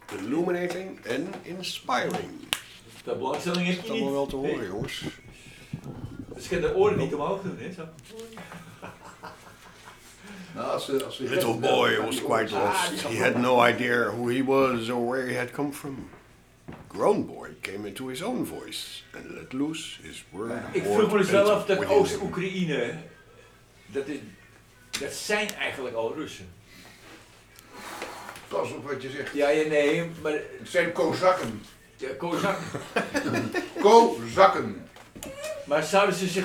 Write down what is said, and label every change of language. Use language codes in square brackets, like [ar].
[en] Illuminating and inspiring. [nl] De belangstelling is dat allemaal wel te horen, jongens. Dus ik heb de oren niet omhoog doen, hè? Zo. [en] Nou, little boy was quite lost. He had no idea who he was or where he had come from. Grown boy came into his own voice and let loose his word. [nl] Ik vroeg mezelf dat Oost-Oekraïne, dat zijn eigenlijk al Russen. Pas op wat je zegt. Ja, nee, maar... Het zijn Kozakken. Ja, Kozakken. Kozakken. Maar zouden ze zich...